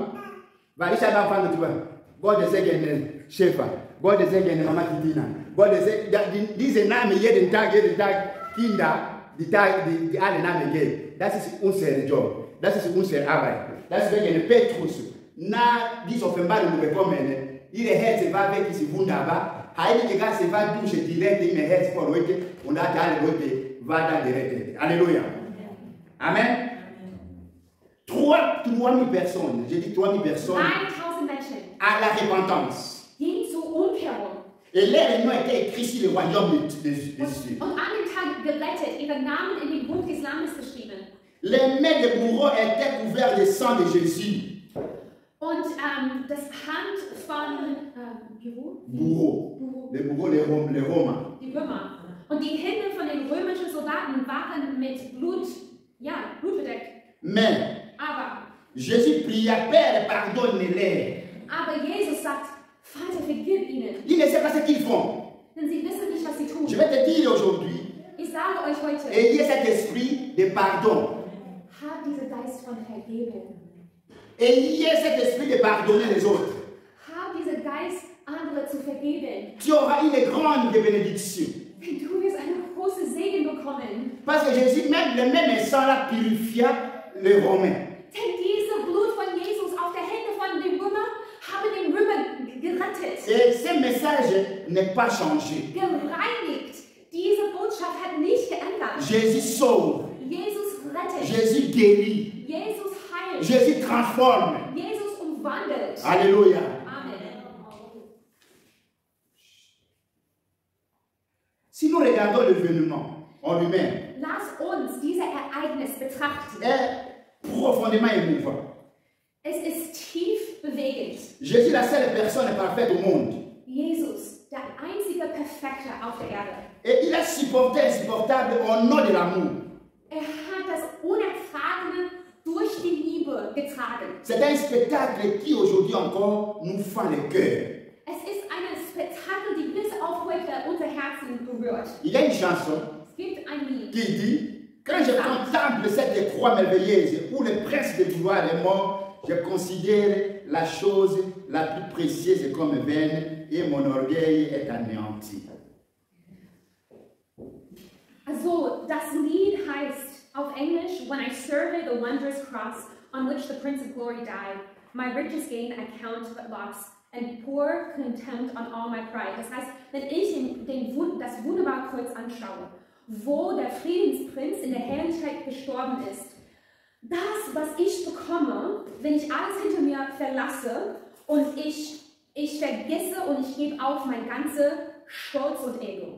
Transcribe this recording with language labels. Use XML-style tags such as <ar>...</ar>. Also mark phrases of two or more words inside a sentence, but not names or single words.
<de>Weil ich habe angefangen zu sagen, Gott segne Schäfer, Gott segne Mama Titina, Gott segne, diese Namen jeden Tag, Kinder, die alle Namen geben. Das ist unser Job, das ist unsere Arbeit. Deswegen Petrus, nach dieser Offenbarung bekommen, ihre Herz war wirklich wunderbar. Heilige Geist war durch direkt in ihr Herz von heute und hat alle Leute war da gerettet.</de> <fr>Alléluia. Amen. 3000 personnes, j'ai dit 3000 personnes,</fr> <de>3000 Menschen</de> <fr>à la repentance.</fr> <de>gingen zur Umkehrung.</de> <fr>Et leur nom était écrit sur le royaume des cieux.</fr> <de>Und an dem Tag gerettet, ihre Namen in dem Buch des Lammes geschrieben.</de> <fr>Les mains des bourreaux étaient couvertes de sang de Jésus.</fr> <de>Und das Hand von</de> <fr>Bourreaux. Les bourreaux, les Romains.</fr> <de>die Römer. Und die Hände von den römischen Soldaten waren mit Blut bedeckt.</de> <fr>Mais</fr> <de>Aber</de> <fr>Jésus pria, Père, pardonne-les.</fr> <de>Jesus sagt, Vater, vergib ihnen.</de> <fr>Ils ne savent pas ce qu'ils font.</fr> <de>Denn sie wissen nicht, was sie tun.</de> <fr>Je vais te dire aujourd'hui,</fr> <de>Ich sage euch heute,</de> <fr>ayez cet esprit de pardon.</fr> <de>habt diesen Geist von Vergebung.</de> <fr>Ayez cet esprit de pardonner les autres.</fr> <de>Hab diesen Geist, andere zu vergeben.</de> <fr>Tu auras une grande bénédiction.</fr> <de>Denn du wirst einen großen Segen bekommen.</de> <fr>Parce que Jésus, même le même sang là, purifia les Romains.</fr> <de>Denn dieses Blut von Jesus auf der Hände von dem Römer haben den Römer gerettet.</de> <fr>Et ce message n'est pas changé.</fr> <de>Gereinigt. Diese Botschaft hat nicht geändert.</de> <fr>Jésus sauve.</fr> <de>Jesus rettet.</de> <fr>Jésus guérit.</fr> <de>Jesus heilt.</de> <fr>Jésus transforme.</fr> <de>Jesus umwandelt.</de> <fr>Alléluia. Amen. Si nous regardons l'événement en lui-même,</fr> <de>Lass uns dieses Ereignis betrachten.</de> <fr>est profondément émouvant.</fr> <de>Es ist tief bewegend.</de> <fr>Jésus, la seule personne parfaite au monde.</fr> <de>Jesus, der einzige Perfekte auf der Erde.</de> <fr>Et il a supporté l'insupportable au nom de l'amour.</fr> <de>Er hat das Unertragene durch die Liebe getragen.</de> <fr>C'est un spectacle qui aujourd'hui encore nous fend le cœur.</fr> <de>Es ist ein Spektakel, die bis auf heute unser Herzen berührt.</de> <fr>Il y a une chanson</fr> <de>Es gibt ein Lied.</de> <fr>qui dit, quand je contemple cette croix merveilleuse où le prince de gloire est mort, je considère la chose la plus précieuse comme vaine et mon orgueil est anéanti.</fr> <de>Also, das Lied heißt auf Englisch,</de> <en>When I survey the wondrous cross on which the Prince of Glory died, my riches gain I count but loss, and pour contempt on all my pride.</en> <de>Das heißt, wenn ich das wunderbare Kreuz anschaue, wo der Friedensprinz in der Herrlichkeit gestorben ist, das, was ich bekomme, wenn ich alles hinter mir verlasse und ich vergesse und ich gebe auf mein ganzes Stolz und Ego.</de>